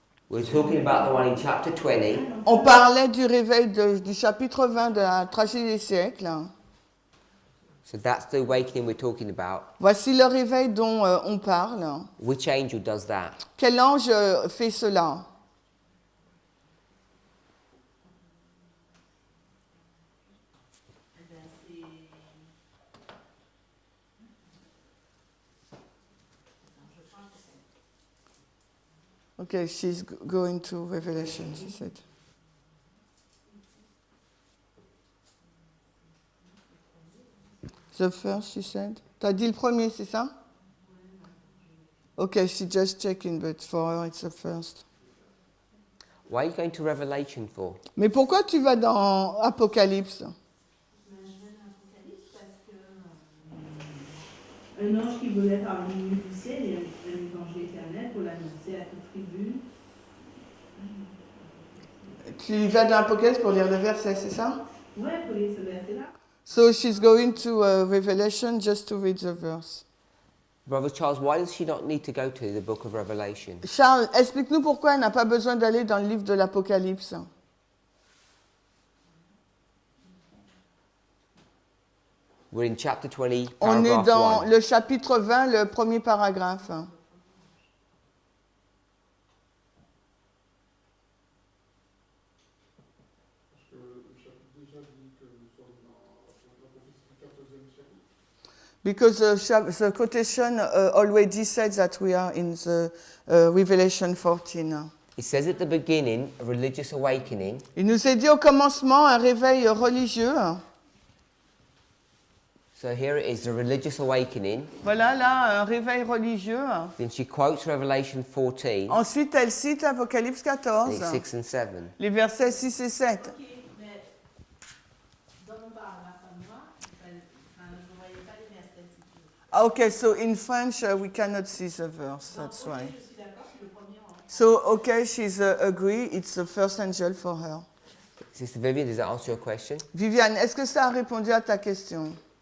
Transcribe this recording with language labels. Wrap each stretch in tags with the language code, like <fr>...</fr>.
<en>We're talking about the one in chapter 20.</en> <fr>On parlait du réveil du chapitre 20 de la tragédie des siècles.</fr> <en>So that's the awakening we're talking about.</en> <fr>Voici le réveil dont on parle.</fr> <en>Which angel does that?</en> <fr>Quel ange fait cela?</fr> <en>Okay, she's going to Revelation, she said. The first, she said.</en> <fr>T'as dit le premier, c'est ça?</fr> <en>Okay, she's just checking, but for her it's the first. Why are you going to Revelation for?</en> <fr>Mais pourquoi tu vas dans Apocalypse? Un ange qui volait par le milieu du ciel et un évangile éternel pour l'annoncer à toute tribu. Tu vas dans Apocalypse pour lire le verset, c'est ça? Ouais, pour lire ce verset-là.</fr> <en>So she's going to Revelation just to read the verse. Brother Charles, why does she not need to go to the book of Revelation?</en> <fr>Charles, explique-nous pourquoi elle n'a pas besoin d'aller dans le livre de l'Apocalypse.</fr> <en>We're in chapter 20,</en> <fr>On est</fr> <en>paragraph</en> <fr>dans</fr> <en>1.</en> <fr>le chapitre 20, le premier paragraphe.</fr> <en>Because the quotation already said that we are in the Revelation 14. It says at the beginning, a religious awakening.</en> <fr>Il nous est dit au commencement un réveil religieux.</fr> <en>So here it is, the religious awakening.</en> <fr>Voilà là un réveil religieux.</fr> <en>Then she quotes Revelation 14,</en> <fr>Ensuite, elle cite Apocalypse 14,</fr> <en>6 and 7.</en> <fr>les versets 6 et 7. Ok, mais dans mon paragraphe à moi, je ne voyais pas les versets si tu veux.</fr> <en>Ah, okay, so in French we cannot see the verse, that's</en> <fr>Ok,</fr> <en>why.</en> <fr>je suis d'accord, c'est le premier ange.</fr> <en>So, okay, she's agree, it's the first angel for her. Sister Vivian, does that answer your question?</en> <fr>Viviane, est-ce que ça a répondu à ta question?</fr>